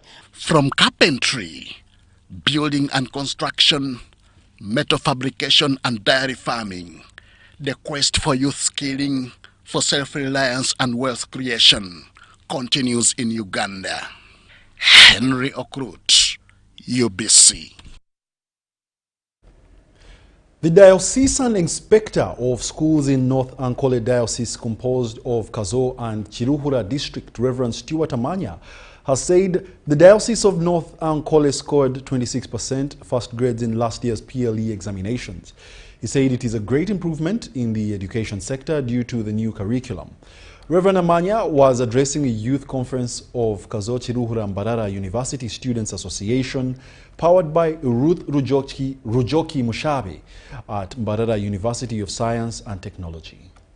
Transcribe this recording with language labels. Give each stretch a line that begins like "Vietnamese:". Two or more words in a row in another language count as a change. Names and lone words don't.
English: From carpentry, building and construction, metal fabrication and dairy farming, the quest for youth skilling, for self-reliance and wealth creation continues in Uganda. Henry Okrut, UBC. The Diocesan Inspector of Schools in North Ankole Diocese, composed of Kazo and Chiruhura District, Reverend Stuart Amanya, has said the Diocese of North Ankole scored 26% first grades in last year's PLE examinations. He said it is a great improvement in the education sector due to the new curriculum. Reverend Amanya was addressing a youth conference of Kazo Chiruhura Mbarara University Students Association, powered by Ruth Rujoki Mushabe at Mbarara University of Science and Technology.